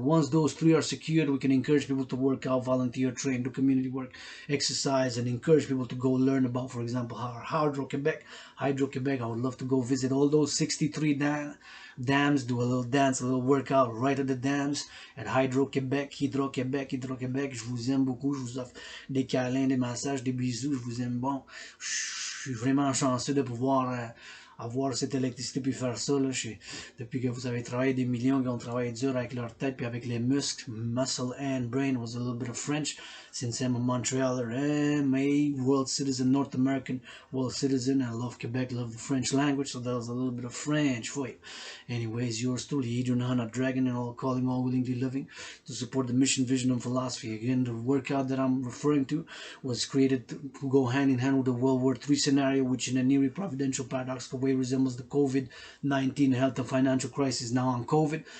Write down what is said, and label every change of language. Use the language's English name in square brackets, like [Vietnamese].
[English] Once those three are secured, we can encourage people to work out, volunteer, train, do community work, exercise, and encourage people to go learn about, for example, Hydro-Quebec. Hydro-Quebec, I would love to go visit all those 63 dams, do a little dance, a little workout right at the dams at Hydro-Quebec, Hydro-Quebec, Hydro-Quebec. [French] Je vous aime beaucoup, je vous offre des câlins, des massages, des bisous, je vous aime bon. Je suis vraiment chanceux de pouvoir avoir cette électricité puis faire ça là, depuis que vous avez travaillé des millions qui ont travaillé dur avec leur tête puis avec les muscles, [English] muscle and brain was a little bit of French since I'm a Montrealer. I'm a world citizen, North American world citizen. I love Quebec, love the French language, so that was a little bit of French for you. Anyways, yours truly, Adrian Hanna Dragan, and all calling all willingly living to support the mission, vision, and philosophy. Again, the workout that I'm referring to was created to go hand in hand with the World War III scenario, which in a nearly providential paradoxical way resembles the COVID-19 health and financial crisis now on COVID.